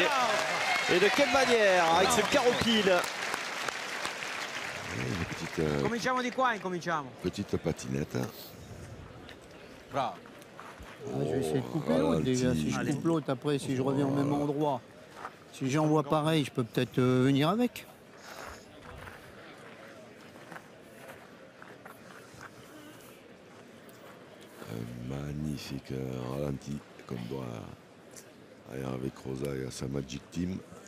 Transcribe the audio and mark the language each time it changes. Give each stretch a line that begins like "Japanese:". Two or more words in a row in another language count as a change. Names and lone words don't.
French: Et de quelle manière? Avec ce carreau pile.
Italian: Cominciamo di qua, incominciamo.
French: Petite patinette. Bravo. Je vais essayer de couper l'autre déjà. Si je coupe l'autre, après, si je reviens au même endroit, si j'envoie pareil, je peux peut-être venir avec. Un magnifique ralenti qu'on doit aller avec Rosa et à sa Magic Team.